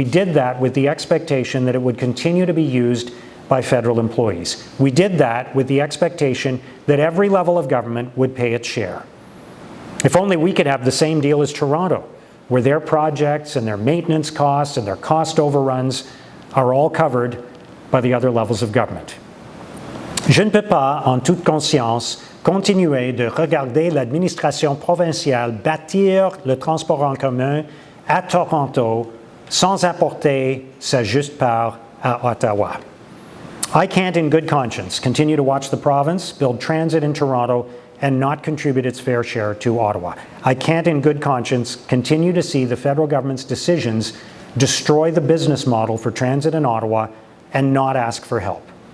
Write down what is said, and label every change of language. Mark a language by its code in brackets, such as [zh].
[en] We did that with the expectation that it would continue to be used by federal employees. We did that with the expectation that every level of government would pay its share. If only we could have the same deal as Toronto, where their projects and their maintenance costs and their cost overruns are all covered by the other levels of government. [fr] Je ne peux pas, en toute conscience, continuer de regarder l'administration provinciale bâtir le transport en commun à Toronto sans apporter sa juste part à Ottawa. [en] I can't in good conscience continue to watch the province build transit in Toronto and not contribute its fair share to Ottawa. I can't in good conscience continue to see the federal government's decisions destroy the business model for transit in Ottawa and not ask for help.